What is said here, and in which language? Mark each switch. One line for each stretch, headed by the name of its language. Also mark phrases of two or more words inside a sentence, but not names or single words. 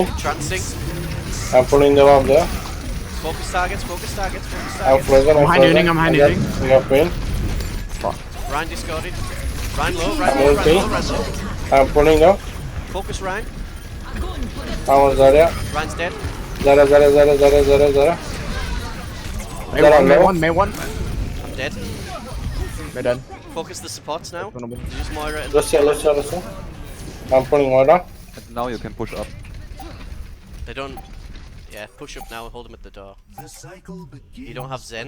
English: Trancing. I'm pulling them up there. Focus targets, focus targets, focus I'm targets. frozen. I'm high frozen. nooning, I'm high I got- nooning. I got queen. Ryan discarded. Ryan low, I'm Ryan low, Ryan ulting. low, Ryan low. I'm pulling up. Focus Ryan. I'm on Zara. Ryan's dead. Zara, Zara, Zara, Zara, Zara, Zara. May Zara one, May low. one, May one. I'm dead. May dead. Focus the supports now. One of them. Use Moira and Let's see, let's see, let's see. I'm pulling one down. And now you can push up. they don't. Yeah, push up now and hold him at the door. You don't have Zen.